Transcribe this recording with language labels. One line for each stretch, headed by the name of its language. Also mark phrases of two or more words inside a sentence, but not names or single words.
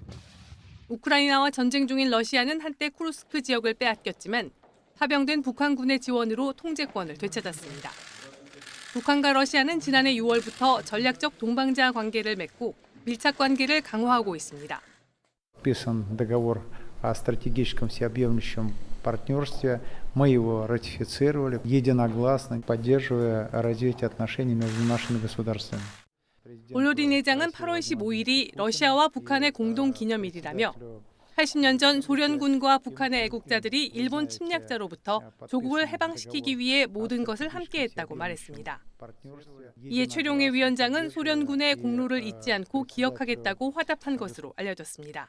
Korean: 우크라이나와 전쟁 중인 러시아는 한때 쿠르스크 지역을 빼앗겼지만 파병된 북한군의 지원으로 통제권을 되찾았습니다. 북한과 러시아는 지난해 6월부터 전략적 동반자 관계를 맺고 밀착 관계를 강화하고 있습니다.
Russian: о стратегическом всеобъемлющем партнерстве. Мы его ратифицировали единогласно, поддерживая развитие отношений между нашими государствами.
Korean: 볼로딘 회장은 8월 15일이 러시아와 북한의 공동 기념일이라며 80년 전 소련군과 북한의 애국자들이 일본 침략자로부터 조국을 해방시키기 위해 모든 것을 함께했다고 말했습니다. 이에 최룡해 위원장은 소련군의 공로를 잊지 않고 기억하겠다고 화답한 것으로 알려졌습니다.